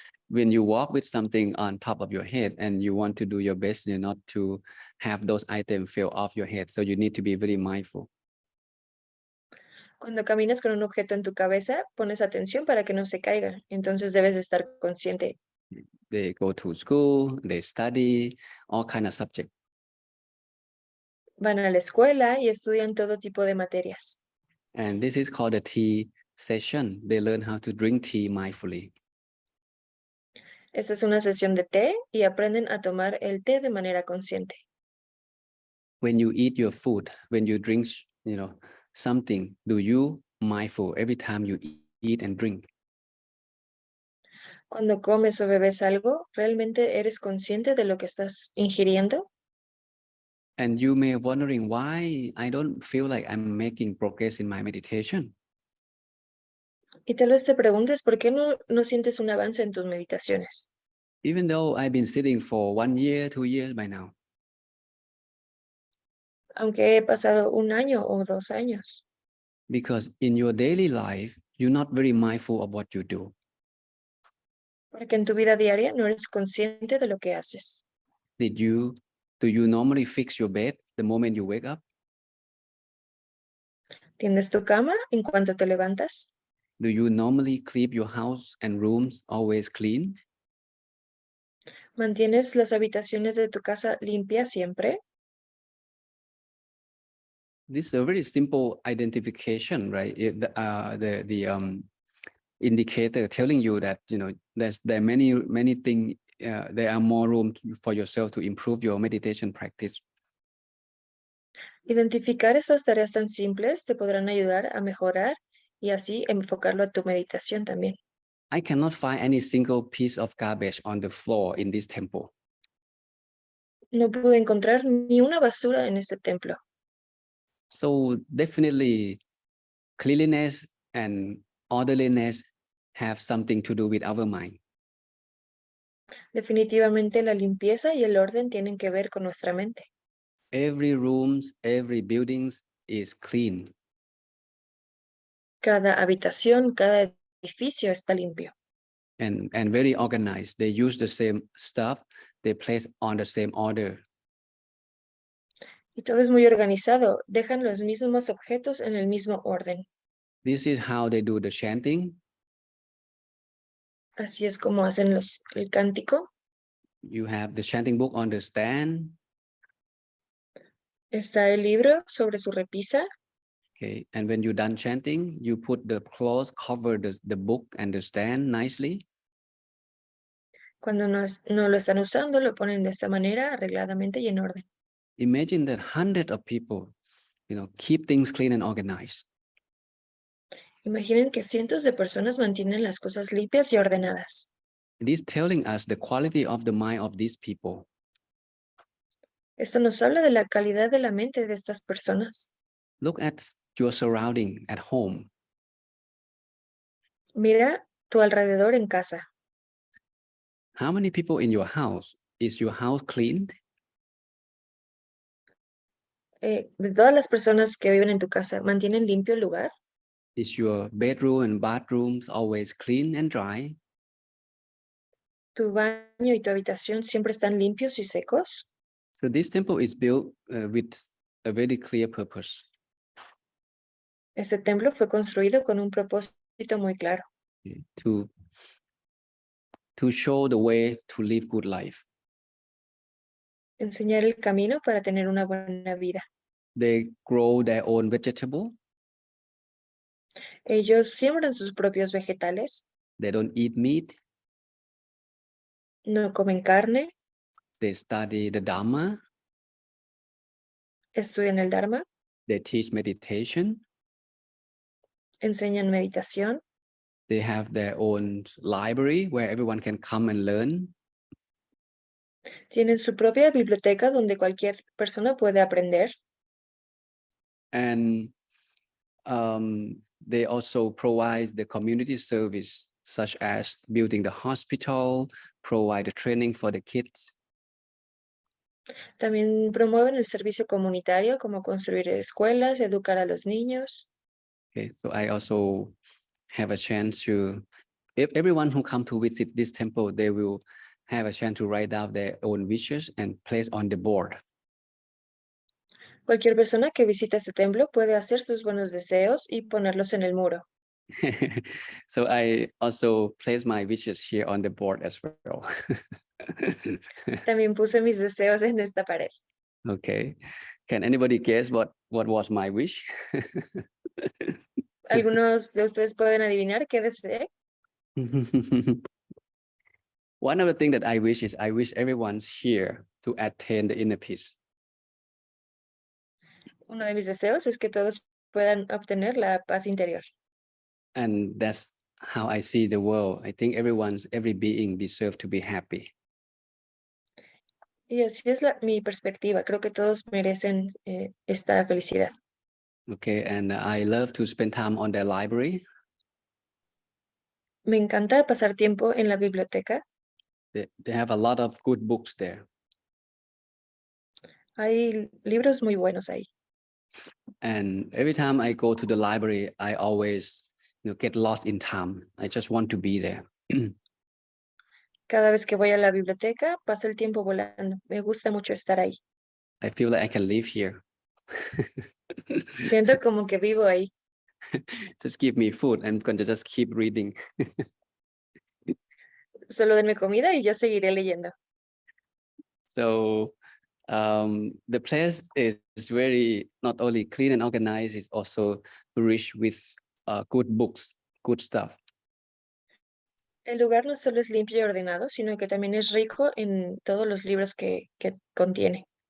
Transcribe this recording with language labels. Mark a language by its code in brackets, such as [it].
[en] When you walk with something on top of your head and you want to do your best, not to have those items fall off your head. So you need to be very mindful. [es] Cuando caminas con un objeto en tu cabeza, pones atención para que no se caiga. Entonces debes de estar consciente. [en] They go to school, they study all kind of subjects. [es] Van a la escuela y estudian todo tipo de materias. [en] And this is called a tea session. They learn how to drink tea mindfully. [es] Esta es una sesión de té y aprenden a tomar el té de manera consciente. [en] When you eat your food, when you drink, something, do you mindful every time you eat and drink? [es] Cuando comes o bebes algo, ¿realmente eres consciente de lo que estás ingiriendo? [en] And you may be wondering why I don't feel like I'm making progress in my meditation. [es] Y tal vez te preguntes por qué no sientes un avance en tus meditaciones, [en] Even though I've been sitting for 1 year, 2 years by now. [es] aunque he pasado un año o 2 años. [en] Because in your daily life, you're not very mindful of what you do. [es] Porque en tu vida diaria no eres consciente de lo que haces. [en] Do you normally fix your bed the moment you wake up? [es] ¿Tiendes tu cama en cuanto te levantas? [en] Do you normally keep your house and rooms always clean? [es] ¿Mantienes las habitaciones de tu casa limpias siempre? [en] This is a very simple identification, right? The indicator telling you that there are many things. There are more room for yourself to improve your meditation practice. [es] Identificar esas tareas tan simples te podrán ayudar a mejorar y así enfocarlo a tu meditación también. [en] I cannot find any single piece of garbage on the floor in this temple. [es] No pude encontrar ni una basura en este templo. [en] So definitely cleanliness and orderliness have something to do with our mind. [es] Definitivamente la limpieza y el orden tienen que ver con nuestra mente. [en] Every rooms, every buildings is clean. [es] Cada habitación, cada edificio está limpio. [en] And very organized. They use the same stuff, they place on the same order. [es] Y todo es muy organizado. Dejan los mismos objetos en el mismo orden. [en] This is how they do the chanting. [es] Así es como hacen el cántico. [en] You have the chanting book on the stand. [es] Está el libro sobre su repisa. [en] Okay, and when you're done chanting, you put the cloth, cover the book and the stand nicely. [es] Cuando no lo están usando, lo ponen de esta manera, arregladamente y en orden. [en] Imagine that hundreds of people, keep things clean and organized. [es] Imaginen que cientos de personas mantienen las cosas limpias y ordenadas. [en] It is telling us the quality of the mind of these people. [es] Esto nos habla de la calidad de la mente de estas personas. [en] Look at your surrounding at home. [es] Mira tu alrededor en casa. [en] How many people in your house? Is your house clean? [es] De todas las personas que viven en tu casa, ¿mantienen limpio el lugar? [en] Is your bedroom and bathrooms always clean and dry? [es] ¿Tu baño y tu habitación siempre están limpios y secos? [en] So this temple is built with a very clear purpose. [es] Este templo fue construido con un propósito muy claro. [en] To show the way to live good life. [es] Enseñar el camino para tener una buena vida. [en] They grow their own vegetable. [es] Ellos siembran sus propios vegetales, [en] They don't eat meat. [es] no comen carne, [en] They study the Dhamma. [es] estudian el Dharma, [en] They teach meditation. [es] enseñan meditación, [en] They have their own library where everyone can come and learn. [es] tienen su propia biblioteca donde cualquier persona puede aprender. [en] And they also provide the community service, such as building the hospital, provide the training for the kids. [es] También promueven el servicio comunitario como construir escuelas, educar a los niños. [en] Okay, so I also have a chance to, if everyone who come to visit this temple, they will have a chance to write down their own wishes and place on the board. [es] Cualquier persona que visita este templo puede hacer sus buenos deseos y ponerlos en el muro. [en] So I also place my wishes here on the board as well. [es] También puse mis deseos en esta pared. [en] Okay. Can anybody guess what was my wish? [es] ¿Algunos de ustedes pueden adivinar qué deseé? [en] One of the things that I wish is I wish everyone's here to attain the inner peace. [es] Uno de mis deseos es que todos puedan obtener la paz interior. [en] And that's how I see the world. I think every being deserves to be happy. [es] Y así es mi perspectiva. Creo que todos merecen esta felicidad. [en] Okay, and I love to spend time on their library. [es] Me encanta pasar tiempo en la biblioteca. [en] They have a lot of good books there. [es] Hay libros muy buenos ahí. [en] And every time I go to the library, I always get lost in time. I just want to be there. [es] Cada vez que voy a la biblioteca, paso el tiempo volando. Me gusta mucho estar ahí. [en] I feel like I can live here. [es] Siento como que vivo ahí. [en] Just give me food. I'm going to just keep reading. [es] Solo denme comida y yo seguiré leyendo. [en] So the place is very not only clean and organized, it's also rich with good books, good stuff. [es] El lugar no solo es limpio y ordenado, sino que también es rico en todos los libros que contiene.